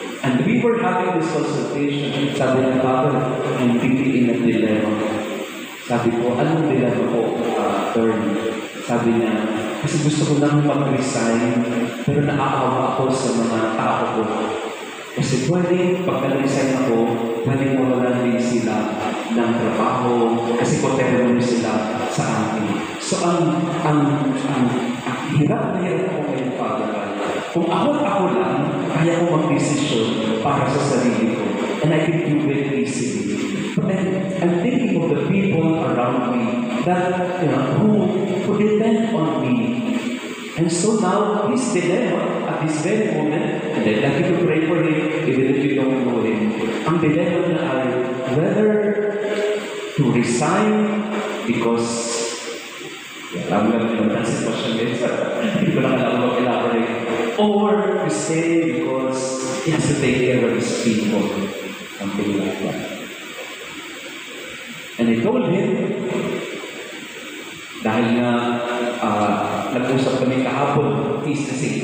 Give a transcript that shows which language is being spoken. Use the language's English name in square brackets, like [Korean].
[English] And we were having this consultation. [Filipino] Sabi niya, [English] Father, I'm thinking in a dilemma. [Filipino] Sabi ko, anong dilemma ko, attorney? Sabi niya, kasi gusto ko lang mag-resign, pero naaawa ako sa mga tao ko. Kasi pwede, pag nag-resign ako, pwede mawalan din sila ng trabaho, kasi koterno sila sa akin. So, ang hirap na hirap ako ngayon, Father. Kung ako lang, kaya ko mag-desisyon para sa sarili ko. [English] And I can do it easily. But then, I'm thinking of the people around me that, who depend on me. And so now, this dilemma, at this very moment, and I'd like you to pray for him, even if you don't know him. [Filipino] Ang dilemma na ay [English] whether to resign because [Filipino] alam lang ang sitwasyon nito. Hindi ko lang alam mag-elaborate. [English] Or to stay because he has to take care of his people. Something like that. And I told him, [Filipino] dahil nga nag-usap kami kahapon, feast na St.